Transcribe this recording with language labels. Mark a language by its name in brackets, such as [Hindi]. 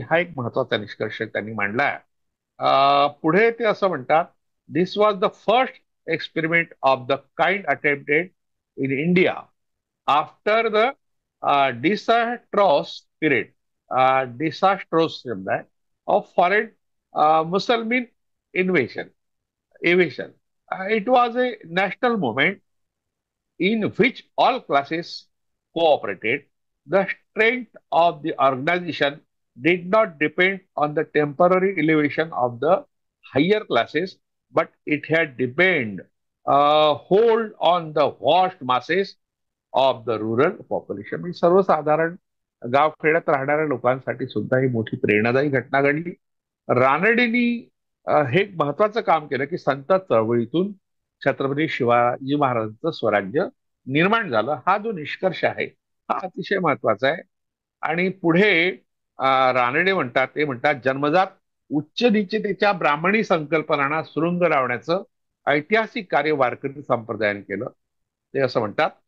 [Marathi] हा एक महत्वाचा निष्कर्ष त्यांनी मांडला. पुढे ते असं म्हणतात, [English] This was the first experiment of the kind attempted in India after the disastrous period. Disastrous [Marathi] शब्द आहे, [English] Of foreign Musalman invasion. It was a national movement in which all classes cooperated. The strength of the organization did not depend on the temporary elevation of the higher classes, but it had depend hold on the vast masses of the rural population. [Marathi] म्हणजे सर्वसाधारण गावखेड्यात राहणाऱ्या लोकांसाठी सुद्धा ही मोठी प्रेरणादायी घटना घडली. रानडेंनी हे एक महत्वाचं काम केलं की संत चळवळीतून छत्रपती शिवाजी महाराजांचं स्वराज्य निर्माण झालं. हा जो निष्कर्ष आहे हा अतिशय महत्वाचा आहे. आणि पुढे रानडे म्हणतात, ते म्हणतात, जन्मजात उच्च निश्चितेच्या ब्राह्मणी संकल्पनांना सुरुंग लावण्याचं ऐतिहासिक कार्य वारकरी संप्रदायाने केलं. ते असं म्हणतात.